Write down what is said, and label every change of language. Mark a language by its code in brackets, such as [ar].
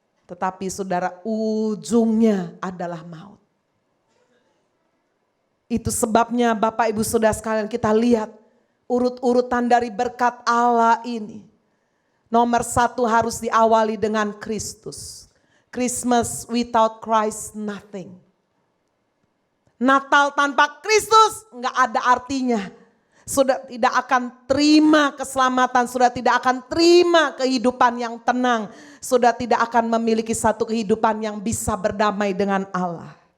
[id] Tetapi saudara, ujungnya adalah maut. Itu sebabnya Bapak Ibu Saudara sekalian, kita lihat urut-urutan dari berkat Allah ini. Nomor 1 harus diawali dengan Kristus. [en] Christmas without Christ nothing. [id] Natal tanpa Kristus enggak ada artinya. Sudah tidak akan terima keselamatan, sudah tidak akan terima kehidupan yang tenang, sudah tidak akan memiliki satu kehidupan yang bisa berdamai dengan Allah.